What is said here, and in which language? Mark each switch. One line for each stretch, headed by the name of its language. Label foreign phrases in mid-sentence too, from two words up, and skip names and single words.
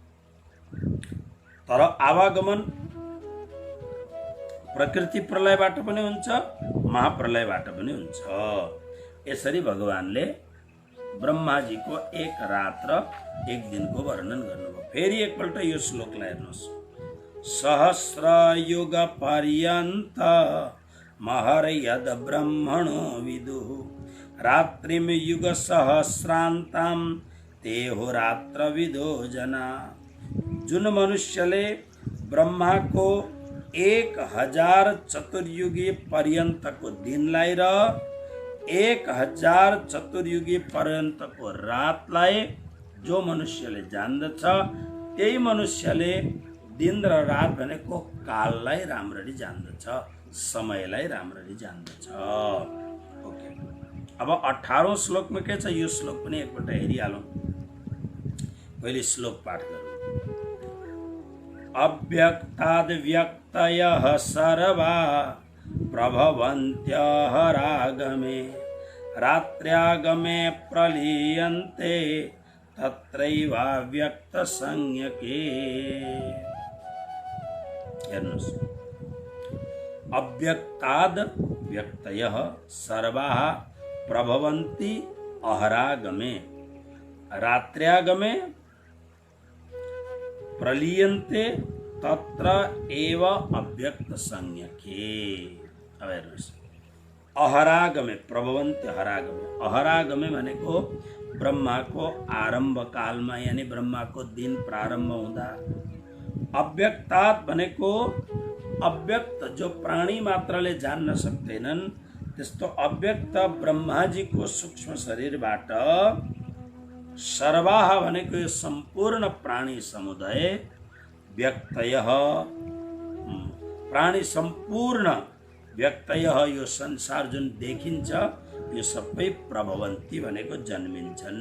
Nepali: तर आवागमन प्रकृति प्रलयबाट पनि हुन्छ, महाप्रलयबाट पनि हुन्छ। यसरी भगवानले ब्रह्माजीको एक रात र एक दिनको वर्णन गर्नुभयो। फेरि एकपल्ट यो श्लोकलाई हेर्नुहोस्।
Sanskrit: सहस्र युग पर्यन्त महर यद ब्रह्मणो विदुः रात्रिम युग सहस्रान्ताम तेहो रात्र विदो जना।
Nepali: जुन मनुष्यले ब्रह्माको 1000 चतुर्युगी पर्यन्तको दिनलाई र 1000 चतुर्युगी पर्यन्तको रातलाई जो मनुष्यले जान्दछ, त्यही मनुष्यले दिन र रात भनेको काललाई राम्ररी जान्दछ, समयलाई राम्ररी जान्दछ। ओके, अब 18औं श्लोकमा के छ यो श्लोक पनि एकपल्ट हेरिहालौँ। पहिले श्लोक पाठ गरौँ।
Sanskrit: अव्यक्ताद् व्यक्तयः सर्वा प्रभवन्त्यः रागमे रात्र्यागमे प्रलीयन्ते तत्रैवाव्यक्तसंज्ञके। हेर्नुहोस्, अव्यक्ताद् व्यक्तयः सर्वाः प्रभवन्ति अहरागमे रात्र्यागमे प्रलीयन्ते तत्र एव अव्यक्त संज्ञके।
Nepali: अब हेर्नुहोस्,
Sanskrit: अहरागमे प्रभवन्ति अहरागमे।
Nepali: अहरागमे भनेको ब्रह्माको आरम्भ कालमा यानी ब्रह्माको दिन प्रारम्भ हुँदा। अव्यक्तात् भनेको अव्यक्त जो प्राणी मात्रले जान्न सक्दैनन् त्यस्तो अव्यक्त ब्रह्माजीको सूक्ष्म शरीरबाट सर्वाः भनेको यो सम्पूर्ण प्राणी समुदाय व्यक्तयः प्राणी सम्पूर्ण व्यक्तयः यो संसार जुन देखिन्छ यो सबै प्रभवन्ती भनेको जन्मिन्छन्।